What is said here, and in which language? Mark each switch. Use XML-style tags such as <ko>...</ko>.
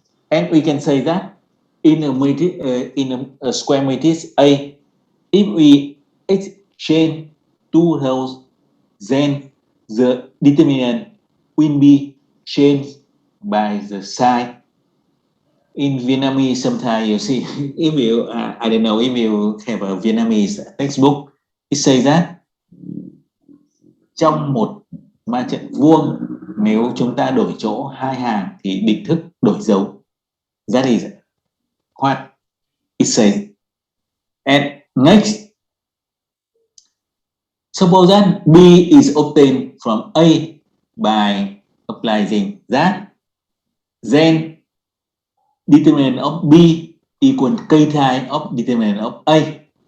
<en>And we can say that in a square matrix A, if we exchange two rows, then the determinant will be changed by the sign. In Vietnamese, sometimes you see, if you, I don't know, if you have a Vietnamese textbook, it says that</en> <vi>trong một ma trận vuông, nếu chúng ta đổi chỗ hai hàng thì định thức đổi dấu.</vi> <en>That is what it says. And next, suppose that B is obtained from A by applying that, then determinant of B equal k times of determinant of A.</en>